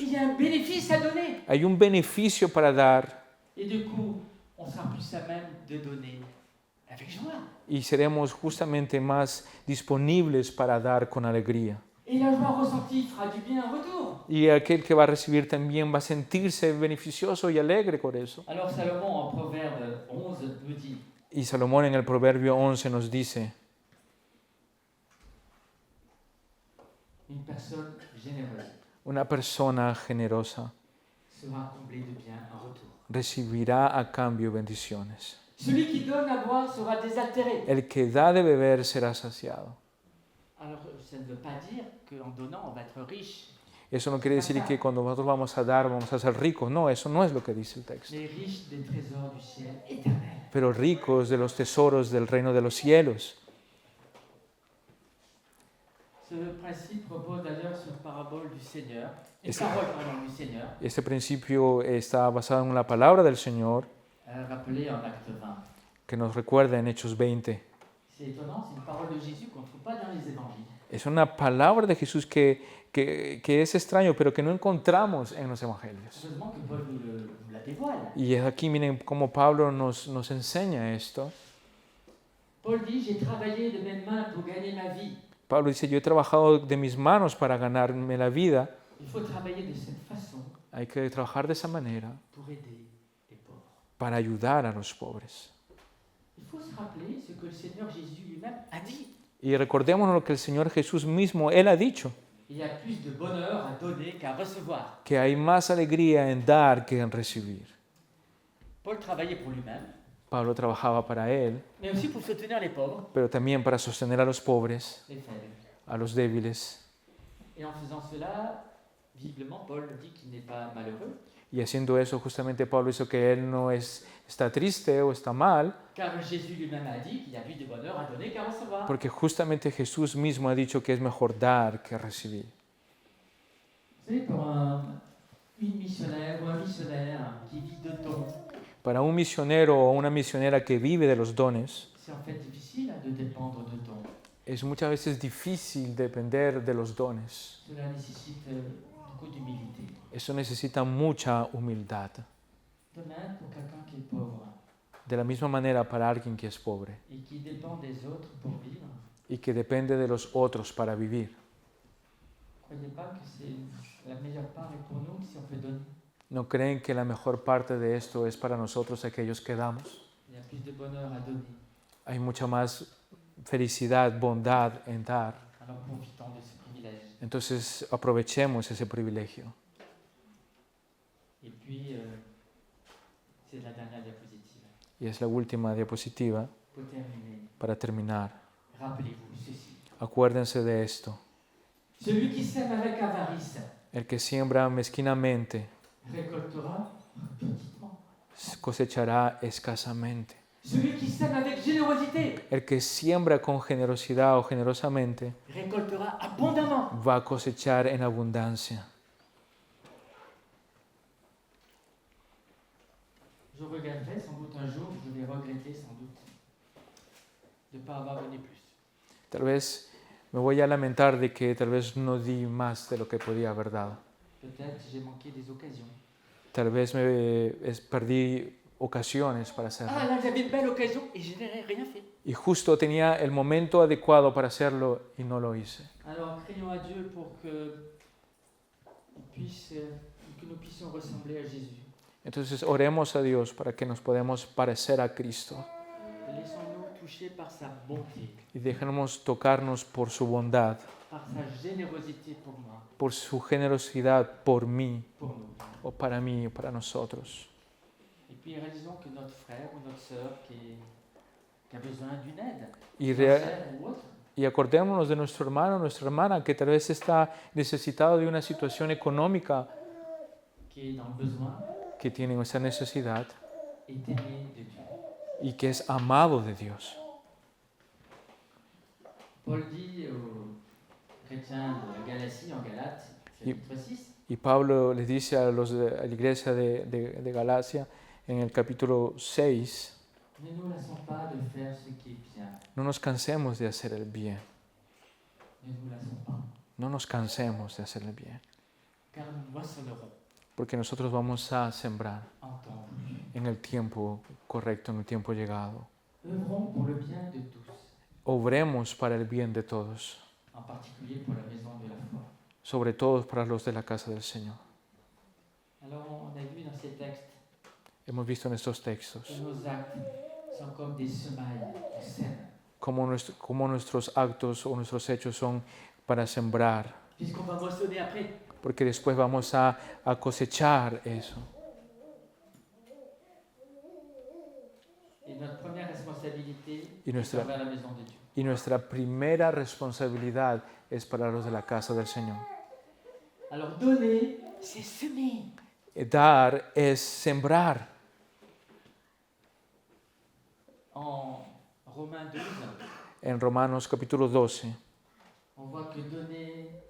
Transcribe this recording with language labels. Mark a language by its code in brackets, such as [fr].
[fr] Il y a un bénéfice à donner. [es] Hay un beneficio para dar [fr] Et du coup, on sera plus à même de donner avec joie. [es] y seremos justamente más disponibles para dar con alegría. [fr] Et la joie ressentie fera du bien en retour. [es] Y aquel que va a recibir también va a sentirse beneficioso y alegre con eso. [fr] Alors Salomon, en Proverbe 11, nous dit, [es] Y Salomón en el Proverbio 11 nos dice, [fr] une personne généreuse [es] una persona generosa [fr] sera comblée de bien en retour. [es] recibirá a cambio bendiciones. [fr] Celui qui donne à boire sera désaltéré. [es] El que da de beber será saciado. [fr] Alors ça ne veut pas dire qu'en donnant, on va être riche, [es] Eso no quiere decir que cuando nosotros vamos a dar vamos a ser ricos. No, eso no es lo que dice el texto. [fr] mais riche des trésors du ciel éternel. [es] Pero ricos de los tesoros del reino de los cielos. [fr] Ce principe repose d'ailleurs sur une parabole du Seigneur, une Est-ce- parole pardon, du Seigneur, [es] Este principio está basado en la palabra del Señor [fr] rappelée en Acte 20. [es] que nos recuerda en Hechos 20. [fr] C'est étonnant, c'est une parole de Jésus qu'on ne trouve pas dans les évangiles. [es] Es una palabra de Jesús que es extraño, pero que no encontramos en los evangelios. [fr] Heureusement que Paul nous la dévoile. [es] Y es aquí, miren, cómo Pablo nos enseña esto. [fr] Paul dit, j'ai travaillé de mes mains pour gagner ma vie. [es] Pablo dice, yo he trabajado de mis manos para ganarme la vida. [fr] Il faut travailler de cette façon [es] Hay que trabajar de esa manera [fr] pour aider les pauvres. [es] para ayudar a los pobres. [fr] Il faut se rappeler ce que le Seigneur Jésus lui-même a dit. [es] Y recordémonos lo que el Señor Jesús mismo, Él ha dicho, [fr] Il y a plus de bonheur à donner qu'à recevoir. [es] que hay más alegría en dar que en recibir. [fr] Paul travaillait pour lui-même, [es] Pablo trabajaba para Él, [fr] mais aussi pour soutenir les pauvres, [es] pero también para sostener a los pobres, [fr] les faibles. [es] a los débiles. [fr] Et en faisant cela, visiblement, Paul dit qu'il n'est pas malheureux, [es] Y haciendo eso, justamente Pablo hizo que Él no está triste o está mal, [fr] car Jésus lui-même a dit qu'il y a plus de bonheur à donner qu'à recevoir. [es] porque justamente Jesús mismo ha dicho que es mejor dar que recibir. [fr] Vous savez, pour une missionnaire ou un missionnaire qui vit de dons, [es] Para un misionero o una misionera que vive de los dones, [fr] c'est en fait difficile de dépendre de dons. [es] es muchas veces difícil depender de los dones. [fr] Cela nécessite beaucoup d'humilité. [es] Eso necesita mucha humildad. [fr] De même, pour quelqu'un qui est pauvre [es] De la misma manera para alguien que es pobre [fr] et qui dépend des autres pour vivre, [es] y que depende de los otros para vivir. [fr] ne croyez pas que c'est la meilleure part est pour nous si on peut donner. [es] ¿No creen que la mejor parte de esto es para nosotros aquellos que damos? [fr] Il y a plus de bonheur à donner. [es] Hay mucha más felicidad, bondad en dar. [fr] Alors profitons de ce privilège. [es] Entonces aprovechemos ese privilegio. [fr] Et puis, c'est la dernière diapositive. [es] Y es la última diapositiva [fr] Pour terminer, [es] para terminar. [fr] rappelez-vous ceci. [es] Acuérdense de esto. [fr] Celui qui sème avec avarice [es] El que siembra mezquinamente [fr] récoltera petitement. [es] cosechará escasamente. [fr] Celui qui sème avec générosité [es] El que siembra con generosidad o generosamente [fr] récoltera abondamment. [es] va a cosechar en abundancia. [fr] Je regretterai sans doute un jour, je vais regretter sans doute de ne pas avoir donné plus. [es] Tal vez me voy a lamentar de que tal vez no di más de lo que podía haber dado. [fr] Peut-être j'ai manqué des occasions. [es] Tal vez perdí ocasiones para hacerlo. [fr] Ah là, j'avais une belle occasion et je n'ai rien fait. [es] Y justo tenía el momento adecuado para hacerlo y no lo hice. [fr] Alors craignons à Dieu pour que nous puissions ressembler à Jésus. [es] Entonces oremos a Dios para que nos podamos parecer a Cristo. [fr] Laissons-nous toucher par sa bonté, [es] Y dejemos tocarnos por su bondad, [fr] par sa générosité pour moi, [es] por su generosidad por mí, [fr] pour nous. [es] o para mí, o para nosotros. [fr] Et puis réalisons que notre frère ou notre sœur qui a besoin d'une aide, [es] Y, [fr] financière ou autre, [es] y acordémonos de nuestro hermano, nuestra hermana, que tal vez está necesitado de una situación económica, [fr] qui est dans le besoin, [es] que tiene esa necesidad [fr] est aimé de Dieu. [es] y que es amado de Dios. [fr] Paul dit aux chrétiens de la Galatie, en Galates, chapitre 6, [es] Y Pablo les dice a la iglesia de Galacia en el capítulo 6, [fr] ne nous lassons pas de faire ce qui est bien. [es] no nos cansemos de hacer el bien, [fr] Ne nous lassons pas, [es] no nos cansemos de hacer el bien, [fr] car nous moissonnerons [es] porque nosotros vamos a sembrar [fr] en temps voulu. [es] en el tiempo correcto, en el tiempo llegado. [fr] Œuvrons pour le bien de tous, [es] Obremos para el bien de todos, [fr] en particulier pour la maison de la foi. [es] sobre todo para los de la casa del Señor. [fr] Alors on a vu dans ces textes [es] Hemos visto en estos textos [fr] que nos actes sont comme des semailles en sème. [es] cómo nuestros actos o nuestros hechos son para sembrar, [fr] Puisqu'on va moissonner après. [es] porque después vamos a cosechar eso. [fr] Et notre première responsabilité [es] Y nuestra- [fr] est envers la maison de Dieu. [es] Y nuestra primera responsabilidad es para los de la casa del Señor. [fr] Alors donner, c'est semer. [es] Dar es sembrar. [fr] En Romains 12, [es] En Romanos capítulo 12 [fr] on voit que donner